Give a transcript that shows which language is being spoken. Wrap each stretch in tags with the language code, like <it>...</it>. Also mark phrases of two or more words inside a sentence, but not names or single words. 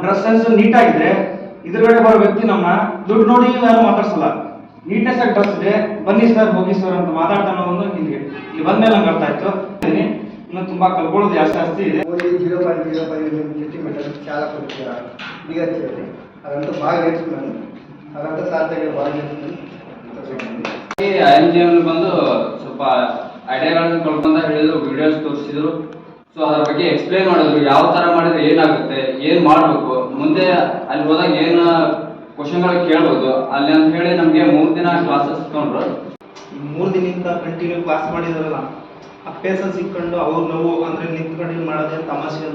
<kn>ಸೆನ್ಸ್ ನೀಟಾಗಿದ್ರೆ ಇದ್ರಗಡೆ ಬರೋ ವ್ಯಕ್ತಿ ನಮ್ಮ ದುಡ್ಡು ನೋಡಿ ಯಾರು ಮಾತಾಡ್ಸಲ್ಲ. ನೀಟ್ನೆಸ್ ಆಗಿ ಡ್ರೆಸ್ ಇದೆ, ಬನ್ನಿ ಸರ್ ಹೋಗಿ ಸರ್ ಅಂತ ಮಾತಾಡ್ತಾನೋ ಒಂದು ಇಲ್ಲಿ ಬಂದ್ಮೇಲೆ ನಂಗೆ ಅರ್ಥ ಆಯ್ತು. ಇನ್ನು ತುಂಬಾ ಕಲ್ಕೊಳ್ಳೋದು ಜಾಸ್ತಿ ಇದೆ.</kn> <te>0.05 సెంటీమీటర్ చాలా కొద్దిగా దిగచ్చేది. అదంతా బాగా నేర్చుకున్నాను. అదంతా సార్ దగ్గర బాగా నేర్చుకున్నాను.</te> <kn>IMGM ಬಂದು ಸ್ವಲ್ಪ ಐಡಿಯಾಗಳನ್ನು ಕಳ್ಕೊಂತ ಹೇಳಿದ್ರು, ವಿಡಿಯೋಸ್ ತೋರಿಸಿದ್ರು. ಸೊ ಅದ್ರ ಬಗ್ಗೆ ಎಕ್ಸ್ಪ್ಲೈನ್ ಮಾಡಿದ್ರು, ಯಾವ ತರ ಮಾಡಿದ್ರೆ ಏನಾಗುತ್ತೆ, ಏನ್ ಮಾಡ್ಬೇಕು, ಮುಂದೆ ಅಲ್ಲಿ ಹೋದಾಗ ಏನು ಕ್ವಶನ್ಗಳು ಕೇಳ್ಬೋದು ಅಲ್ಲಿ ಅಂತ ಹೇಳಿ ನಮ್ಗೆ 3 ದಿನ ಕ್ಲಾಸಸ್ ತಗೊಂಡ್ರು. 3 ದಿನದಿಂದ</kn> <en>continue class</en> <kn>ಮಾಡಿದಾರಲ್ಲ, ಆ ಪೇಸನ್ಸ್ ಇಟ್ಕೊಂಡು ಅವ್ರು ನಾವು ಅಂದ್ರೆ ನಿಂತ್ಕೊಂಡು ಮಾಡೋದೇನು ತಮಾಷೆ ಅಲ್ಲ.</kn>